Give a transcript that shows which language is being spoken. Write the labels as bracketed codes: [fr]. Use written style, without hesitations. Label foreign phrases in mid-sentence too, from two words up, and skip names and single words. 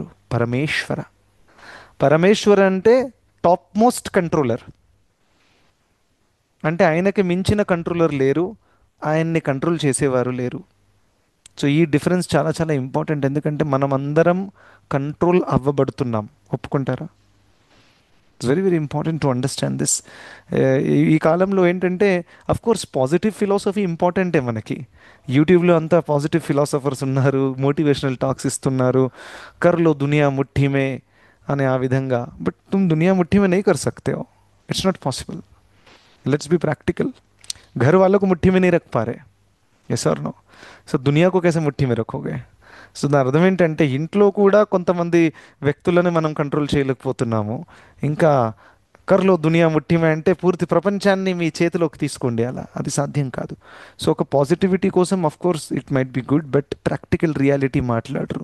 [te] పరమేశ్వర. పరమేశ్వర అంటే [en] top most controller. [te] అంటే ఆయనకి మించిన కంట్రోలర్ లేరు, ఆయన్ని కంట్రోల్ చేసేవారు లేరు. సో ఈ డిఫరెన్స్ చాలా చాలా ఇంపార్టెంట్. ఎందుకంటే మనం అందరం కంట్రోల్ అవ్వబడుతున్నాం. ఒప్పుకుంటారా? [en] It's very very important to understand this. [te] ఈ కాలంలో ఏంటంటే [en] of course positive philosophy [te] ఇంపార్టెంటే మనకి. యూట్యూబ్లో అంతా [en] positive philosophers [te] ఉన్నారు, [en] motivational talks [te] ఇస్తున్నారు, [hi] कर लो दुनिया मुट्ठी में [te] అని ఆ విధంగా. [hi] బట్ तुम दुनिया मुट्ठी में नहीं कर सकते हो. [en] It's not possible. Let's be practical. [hi] घर वालों को मुट्ठी में नहीं रख पा रहे. [en] yes or no? [hi] सो दुनिया को कैसे मुट्ठी मीद रखोगे. [te] సో దాని అర్థం ఏంటంటే ఇంట్లో కూడా కొంతమంది వ్యక్తులను మనం కంట్రోల్ చేయలేకపోతున్నాము. ఇంకా [hi] कर लो दुनिया मुट्ठी में [te] అంటే పూర్తి ప్రపంచాన్ని మీ చేతిలోకి తీసుకోండి, అలా అది సాధ్యం కాదు. సో ఒక పాజిటివిటీ కోసం [en] of course it might be good, but practical reality [te] మాట్లాడరు.